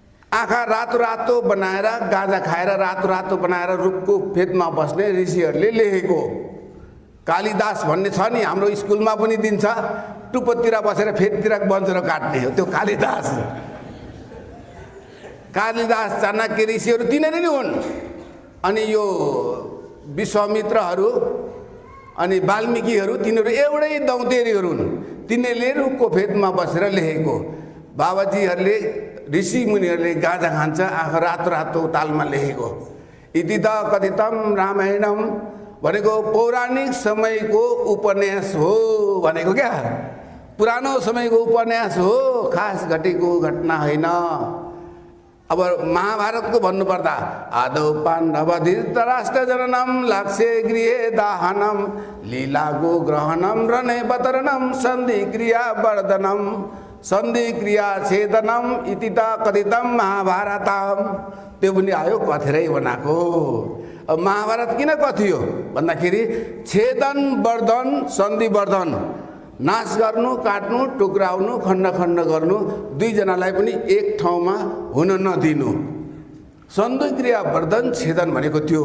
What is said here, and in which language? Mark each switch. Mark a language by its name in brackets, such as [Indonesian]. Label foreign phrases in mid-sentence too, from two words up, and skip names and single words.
[Nepali] आँखा रातो रातो बनाएर गाँजा खाएर रातो रातो बनाएर रुखको फेदमा बस्ने ऋषिहरूले लेखेको। कालिदास भन्ने छ नि, हाम्रो स्कुलमा पनि दिन्छ, टुप्पोतिर बसेर फेदतिर बन्चरो काट्ने हो त्यो कालिदास। कालिदास चाणक्य ऋषिहरू तिनीहरू नै हुन्। अनि यो विश्वामित्रहरू अनि वाल्मीकिहरू तिनीहरू एउटै दौतेरीहरू हुन्। तिनीहरूले रुखको फेदमा बसेर लेखेको। बाबाजीहरूले ऋषि मुनिहरूले गाँजा खान्छ, आँखा रातो रातो तालमा लेखेको। [Sanskrit] इति त कथितम [Nepali] रामायणम भनेको पौराणिक समयको उपन्यास हो भनेको क्या, पुरानो समयको उपन्यास हो, खास घटेको घटना होइन। अब महाभारतको भन्नुपर्दा [Sanskrit] आदौ पाण्डव धृतराष्ट्र जननम लाक्ष्य गृहे दाहनम लीलागो ग्रहणम रणेवतरणम सन्धि क्रिया वर्धनम सन्धि क्रिया छेदनम इति त कथितम महाभारतम। [Nepali] त्यो पनि आयो कथेरै बनाएको। अब महाभारत किन कथियो भन्दाखेरि छेदन वर्धन सन्धि वर्धन, नाश गर्नु, काट्नु, टुक्राउनु, खण्ड खण्ड गर्नु, दुईजनालाई पनि एक ठाउँमा हुन नदिनु। सन्धि क्रिया वर्धन छेदन भनेको त्यो।